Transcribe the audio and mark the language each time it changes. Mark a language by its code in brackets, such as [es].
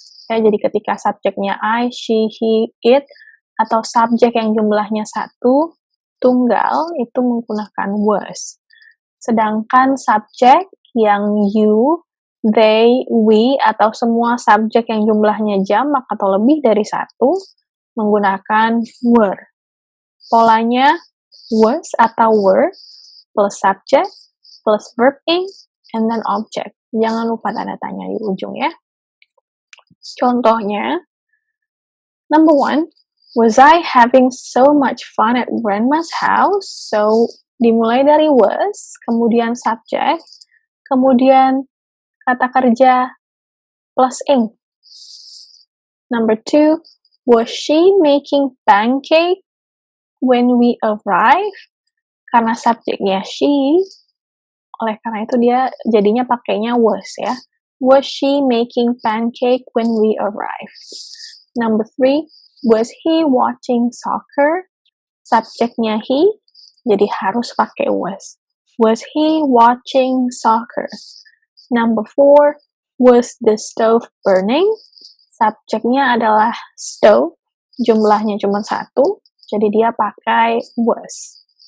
[id] Ya, jadi ketika subjeknya I, she, he, it, atau subjek yang jumlahnya satu, tunggal, itu menggunakan was. Sedangkan subjek yang you, they, we, atau semua subjek yang jumlahnya jamak atau lebih dari satu, menggunakan were. Polanya was atau were, plus subject, plus verb ing, and then object. Jangan lupa tanda tanya di ujung ya. Contohnya, [en] number 1, was I having so much fun at grandma's house? [id] So, dimulai dari was, kemudian subject, kemudian kata kerja plus ing. [en] Number 2, was she making pancake when we arrive? [id] Karena subjeknya she, oleh karena itu dia jadinya pakainya was ya. [en] Was she making pancake when we arrived? Number 3, was he watching soccer? [id] Subjeknya he, jadi harus pakai was. [en] Was he watching soccer? Number 4, was the stove burning? [id] Subjeknya adalah stove, jumlahnya cuma satu, jadi dia pakai was.